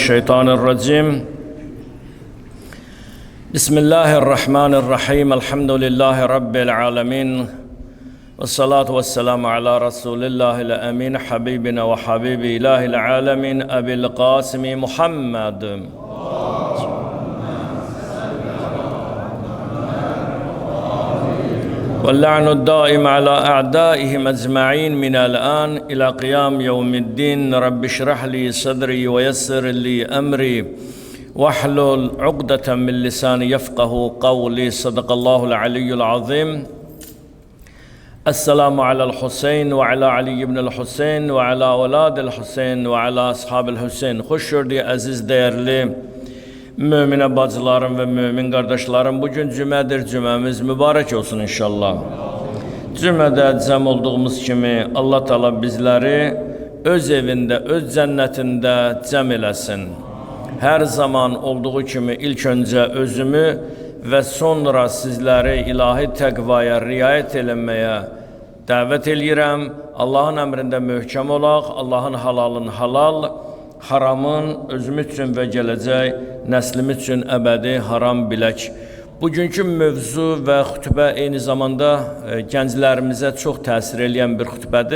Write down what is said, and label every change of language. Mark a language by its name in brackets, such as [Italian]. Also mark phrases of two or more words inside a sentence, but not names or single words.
[Arabic] أعوذ بالله من الشيطان الرجيم. بسم الله الرحمن الرحيم. الحمد لله رب العالمين. والصلاة والسلام على رسول الله الأمين. حبيبنا وحبيب إله العالمين. أبي القاسم محمد. واللعن الدائم على أعدائهم أجمعين من الآن إلى قيام يوم الدين. رب اشرح لي صدري ويسر لي أمري واحلل عقدة من لساني يفقه قولي. صدق الله العلي العظيم. السلام على الحسين وعلى علي بن الحسين وعلى أولاد الحسين وعلى أصحاب الحسين. [Azerbaijani] Hoş gördük aziz değerli mümin bacılarım ve mümin kardeşlerim, bugün cümədir, cüməmiz mübarek olsun inşallah. Cümədə cəm olduğumuz kimi Allah Teala bizleri öz evinde, öz cennetinde cəm eləsin. Her zaman olduğu kimi ilk önce özümü ve sonra sizleri ilahi təqvaya riayət eləməyə dəvət eləyirəm. Allahın əmrində möhkəm olaq, Allahın halalın halal, haramın özümüz üçün və gələcək nəslimiz üçün əbədi haram bilək. Bugünkü mövzu və xütbə eyni zamanda gənclərimizə çox təsir edən bir xütbədir.